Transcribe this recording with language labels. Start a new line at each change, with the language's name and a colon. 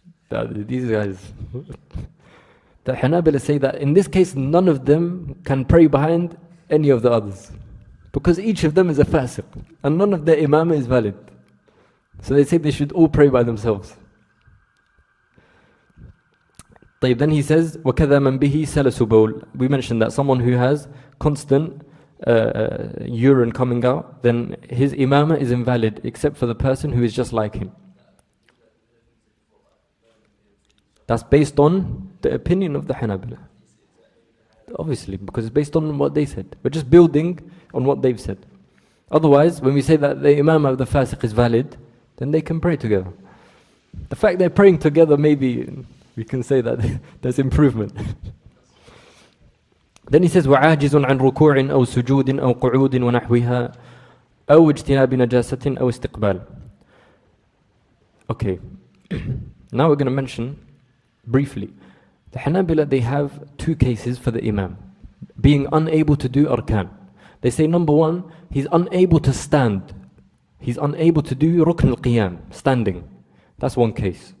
English: These guys. The Hanabila say that in this case none of them can pray behind any of the others, because each of them is a fasiq and none of their imamah is valid. So they say they should all pray by themselves. Then he says
Arabic: وَكَذَا مَنْ بِهِ سَلَسُ بَوْلٍ.
English: We mentioned that someone who has constant urine coming out, then his imamah is invalid except for the person who is just like him. That's based on the opinion of the Hanabila. Obviously, because it's based on what they said. We're just building on what they've said. Otherwise, when we say that the imamah of the fasiq is valid, then they can pray together. The fact they're praying together, maybe we can say that there's improvement. Then he says
Arabic: وَعَاجِزٌ عَنْ رُكُوعٍ أَوْ سُجُودٍ أَوْ قُعُودٍ وَنَحْوِهَا أَوْ اجْتِنَابِ نَجَاسَةٍ أَوْ اسْتِقْبَالٍ.
English: Okay, now we're going to mention briefly, the Hanabila, they have two cases for the imam being unable to do arkan. They say number one, he's unable to stand. He's unable to do rukn al-qiyam, standing. That's one case.